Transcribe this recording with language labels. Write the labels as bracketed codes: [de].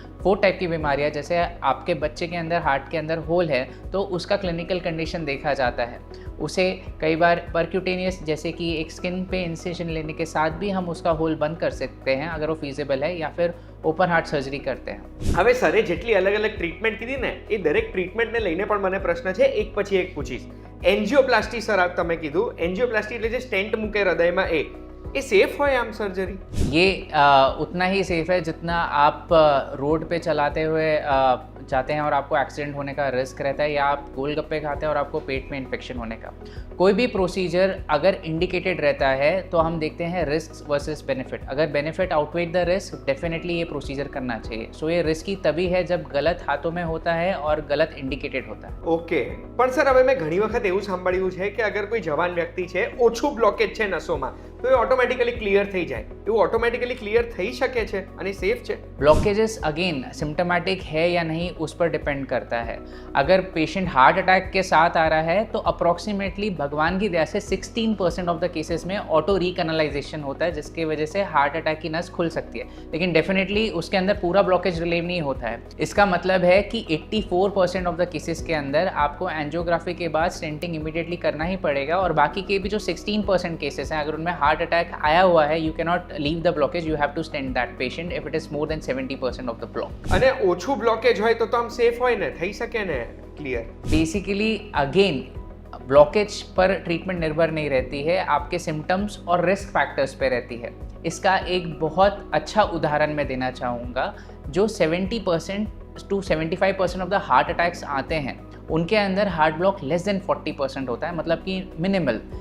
[hi] 4 type की बीमारियाँ, जैसे आपके बच्चे के अंदर हार्ट के अंदर होल है तो उसका क्लिनिकल कंडीशन देखा जाता है। उसे कई बार परक्यूटेनियस, जैसे कि एक स्किन पे इंसिजन लेने के साथ भी हम उसका होल बंद कर सकते हैं अगर वो फीजिबल है, या फिर ઓપન હાર્ટ સર્જરી કરતે हैं। [gu] હવે સરે જેટલી અલગ અલગ ટ્રીટમેન્ટ કીધી ને એ દરેક ટ્રીટમેન્ટને લઈને પણ મને પ્રશ્ન છે, એક પછી એક પૂછીશ। એન્જિયોપ્લાસ્ટી સર તમે કીધું, એન્જિયોપ્લાસ્ટી એટલે જે સ્ટેન્ટ મૂકે હૃદયમાં એ સેફ હોય આમ सर्जरी? [hi] ये उतना ही सेफ है जितना आप रोड पे चलाते हुए जाते हैं और आपको एक्सीडेंट होने का रिस्क रहता है, या आप गोलगप्पे खाते हैं और आपको पेट में इन्फेक्शन होने का। कोई भी प्रोसीजर अगर इंडिकेटेड रहता है तो हम देखते हैं रिस्क वर्सेस बेनिफिट। अगर बेनिफिट [en] outweigh the risk, [hi] डेफिनेटली ये प्रोसीजर करना चाहिए। सो ये रिस्की तभी है जब गलत हाथों में होता है और गलत इंडिकेटेड होता है। [gu] ઓકે, પણ સર હવે મેં ઘણી વખત એવું સાંભળ્યું છે કે અગર કોઈ જવાન વ્યક્તિ છે, ઓછું બ્લોકેજ છે નસોમાં, તો એ ઓટોમેટિકલી ક્લિયર થઈ જાય, એવું ઓટોમેટિકલી ક્લિયર થઈ શકે છે અને સેફ છે? [hi] ब्लॉकेजेस अगेन सिम्टोमेटिक है या नहीं उस पर डिपेंड करता है। अगर पेशेंट हार्ट अटैक के साथ आ रहा है तो अप्रॉक्सीमेटली भगवान की दया से 16% ऑफ द केसेस में ऑटो रिकैनलाइजेशन होता है, जिसकी वजह से हार्ट अटैक की नस खुल सकती है, लेकिन डेफिनेटली उसके अंदर पूरा ब्लॉकेज रिलीव नहीं होता है। इसका मतलब है कि 84% ऑफ द केसेस के अंदर आपको एंजियोग्राफी के बाद स्टेंटिंग इमीडिएटली करना ही पड़ेगा, और बाकी के भी जो 16% केसेस हैं अगर उनमें हार्ट अटैक आया हुआ है, [en] You can not leave the blockage, you have to stent that patient if it is more than 70% of the block. [gu] અને ઓછું બ્લોકેજ હોય તો આમ સેફ હોય ને, થઈ શકે ને ક્લિયર? [hi] बेसिकली अगेन ब्लॉकेज पर ट्रीटमेंट निर्भर नहीं रहती है, आपके सिम्टम्स और रिस्क फैक्टर्स पे रहती है। इसका एक बहुत अच्छा उदाहरण मैं देना चाहूँगा। जो 70% to 75% of the heart attacks आते हैं उनके अंदर हार्ट ब्लॉक लेस देन 40% होता है, मतलब कि मिनिमल।